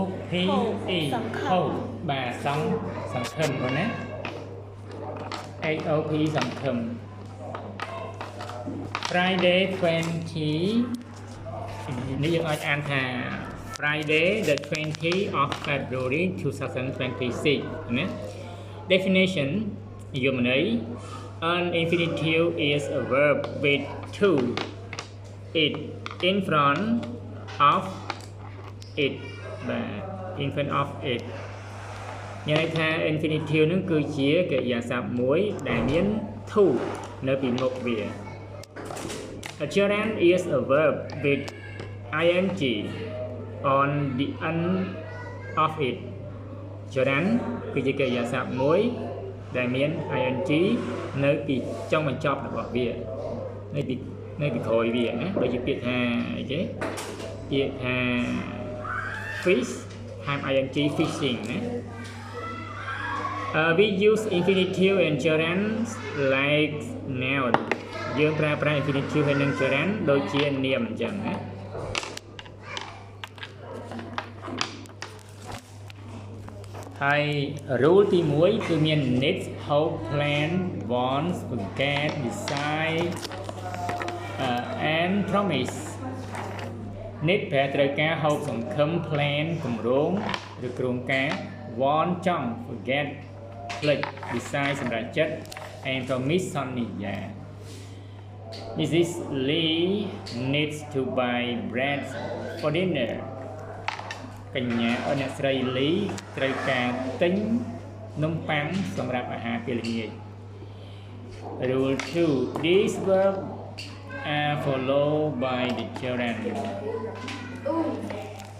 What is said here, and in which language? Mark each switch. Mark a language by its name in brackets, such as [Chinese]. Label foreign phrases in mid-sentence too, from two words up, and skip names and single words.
[English] P E hope [Khmer] បាទសង្ឃឹមណា HOP សង្ឃឹម Friday 20 នេះយើងអាចអានថា [English] Friday the 20th of February 2026 [Khmer] ណា Definition និយ [English] មន័យ An infinitive is a verb with to it in front of it បាទ in front of it មាន [Khmer] ន័យថា infinitive នឹងគឺជាកិរិយាសព្ទមួយដែលមាន to នៅពីមុខវា [English] A gerund is a verb with ing on the end of it [Khmer] gerund គឺជាកិរិយាសព្ទមួយដែលមាន ing នៅពីចុងបញ្ចប់របស់វានៅពីក្រោយវាណាដូចជាពាក្យថាអីគេពាក្យថា fish ហាម [English] ing fishing [Khmer] ណា [English] we use infinitive and gerunds like noun [Khmer] យើងប្រើប្រាស់ infinitive ហើយនិង gerund ដូចជានាមអញ្ចឹងណា ហើយ rule ទី1គឺមាន [English] need hope plan want forget decide and promise [Khmer] need ប្រែត្រូវការ hope សង្ឃឹម plan គម្រោងឬគ្រោងការ want ចង់ forget ភ្លេច decide សម្រេចចិត្ត and promise សន្យា Mrs. [English] Lee needs to buy bread for dinner [Khmer] កញ្ញាអ្នកស្រី Lee ត្រូវការទិញនំប៉័ងសម្រាប់អាហារពេលល្ងាច [English] Rule 2 These verbs are followed by the gerund